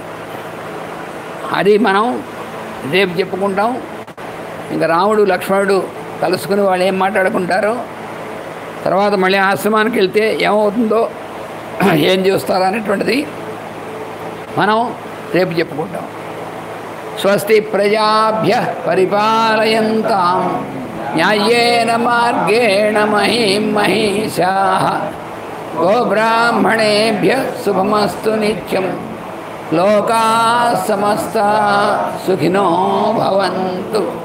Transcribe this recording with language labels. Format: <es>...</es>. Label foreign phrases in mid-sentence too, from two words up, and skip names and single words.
<te>అది మనం రేపు చెప్పుకుంటాం. ఇంకా రాముడు లక్ష్మణుడు కలుసుకుని వాళ్ళు ఏం మాట్లాడుకుంటారో, తర్వాత మళ్ళీ ఆశ్రమానికి వెళ్తే ఏమవుతుందో, ఏం చేస్తారో అనేటువంటిది మనం రేపు చెప్పుకుంటాం.</te> <sa>స్వస్తి ప్రజాభ్యః పరిపాలయంతాం న్యాయేన మార్గేణ మహీం మహీషాః గోబ్రాహ్మణేభ్యः శుభమస్తు నిత్యం. లోకాః సమస్తాః సుఖినో భవంతు.</sa>